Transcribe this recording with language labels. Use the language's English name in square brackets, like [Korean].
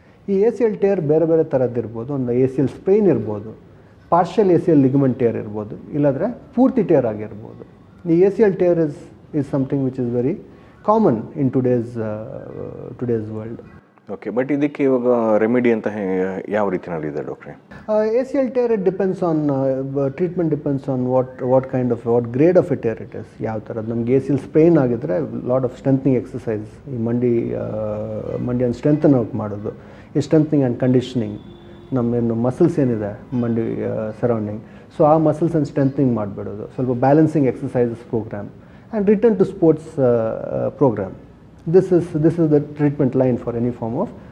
[Kannada] ಈ ACL tear ಬೇರೆ ಬೇರೆ ಥರದ್ದಿರ್ಬೋದು. ಒಂದು ACL ಸ್ಪ್ರೈನ್ ಇರ್ಬೋದು, ಪಾರ್ಷಿಯಲ್ ACL ಲಿಗಮೆಂಟ್ ಟೇರ್ ಇರ್ಬೋದು, ಇಲ್ಲಾಂದರೆ ಪೂರ್ತಿ ಟೇರ್ ಆಗಿರ್ಬೋದು. [English] ಈ ACL tear is something which is very common in today's world. [Kannada] Okay, but ಇದಕ್ಕೆ ಇವಾಗ ರೆಮಿಡಿ ಅಂತ ಯಾವ ರೀತಿಯಲ್ಲಿ ಇದೆ ಡಾಕ್ಟ್ರೆ? [English] ACL tear, it depends on treatment depends on what grade of a tear it is. [Kannada] ಯಾವ ಥರದ್ದು ನಮ್ಗೆ ACL ಸ್ಪ್ರೈನ್ ಆಗಿದ್ರೆ ಲಾಟ್ ಆಫ್ ಸ್ಟ್ರೆಂಥನಿಂಗ್ ಎಕ್ಸಸೈಸ್, ಈ ಮಂಡಿಯನ್ನು ಸ್ಟ್ರೆಂಥನ್ ಔಟ್ ಮಾಡೋದು, ಈ ಸ್ಟ್ರೆಂಥನಿಂಗ್ ಆ್ಯಂಡ್ ಕಂಡೀಷನಿಂಗ್. ನಮ್ಮೇನು ಮಸಲ್ಸ್ ಏನಿದೆ ಮಂಡಿ ಸರೌಂಡಿಂಗ್, ಸೊ ಆ ಮಸಲ್ಸನ್ನು ಸ್ಟ್ರೆಂಥನಿಂಗ್ ಮಾಡಿಬಿಡೋದು, ಸ್ವಲ್ಪ balancing exercises program and return to sports program. [English] This is the treatment line for any form of